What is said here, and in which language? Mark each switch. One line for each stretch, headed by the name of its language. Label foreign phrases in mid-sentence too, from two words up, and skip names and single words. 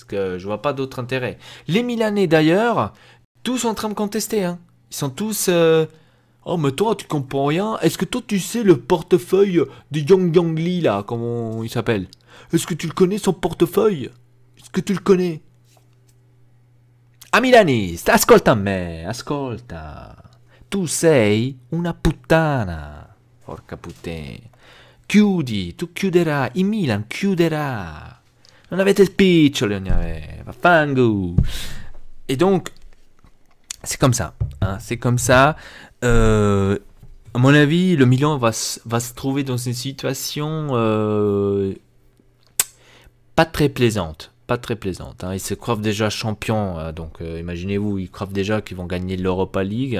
French: Parce que je vois pas d'autre intérêt. Les Milanais d'ailleurs, tous sont en train de contester. Hein. Ils sont tous... Oh mais toi tu comprends rien. Est-ce que toi tu sais le portefeuille de Yang Lee là, comment il s'appelle? Est-ce que tu le connais son portefeuille? Est-ce que tu le connais?
Italian: Ah milanista, ascolta me, ascolta. Tu sei una puttana. Porca puttana. Chiudi, tu chiuderai, il Milan chiuderà. Non avete spicciole, non aveva. Fango.
French: Et donc, c'est comme ça. Hein, c'est comme ça. À mon avis, le Milan va se trouver dans une situation pas très plaisante. Pas très plaisante. Hein. Ils se croient déjà champions. Donc, imaginez-vous, ils croient déjà qu'ils vont gagner l'Europa League.